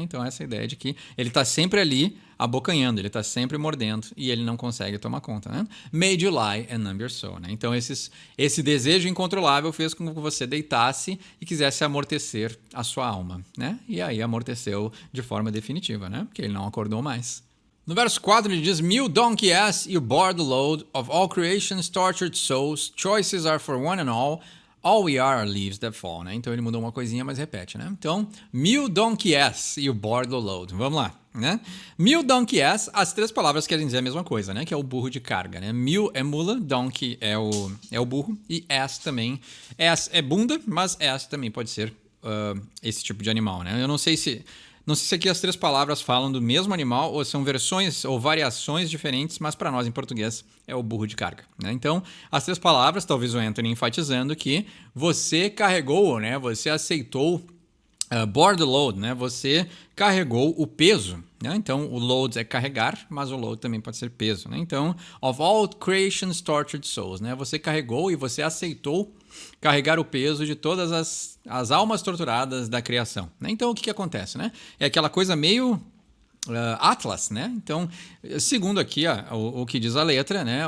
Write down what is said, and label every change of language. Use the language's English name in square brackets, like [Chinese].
[Portuguese] Então essa ideia de que ele está sempre ali abocanhando, ele está sempre mordendo e ele não consegue tomar conta, né? [English] Made you lie and numb your soul, [Portuguese] né? Então esse desejo incontrolável fez com que você deitasse e quisesse amortecer a sua alma, né? E aí amorteceu de forma definitiva, né? Porque ele não acordou mais. No verso 4 ele diz: [English] Mule donkey ass, you bore the load of all creation's tortured souls, choices are for one and all we are leaves that fall, né? [Portuguese] Então ele mudou uma coisinha, mas repete, né? Então, [English] mule donkey ass, you bore the load. [Portuguese] Vamos lá, né? Mule donkey ass, as três palavras querem dizer a mesma coisa, né? Que é o burro de carga, né? Mule é mula, donkey é o burro e ass também. Ass é bunda, mas ass também pode ser esse tipo de animal, né? Eu não sei se aqui as três palavras falam do mesmo animal ou são versões ou variações diferentes, mas para nós em português é o burro de carga, né? Então, as três palavras, talvez o Anthony enfatizando que você carregou, né? Você aceitou [English] bore the load, [Portuguese] né? Você carregou o peso, né? Então, o load é carregar, mas o load também pode ser peso, né? [English] Então, of all creation's tortured souls, né? [Portuguese] Você carregou e você aceitou carregar o peso de todas as almas torturadas da criação, né? Então, o que acontece, né? É aquela coisa meio Atlas, né? Então, segundo aqui o que diz a letra, né?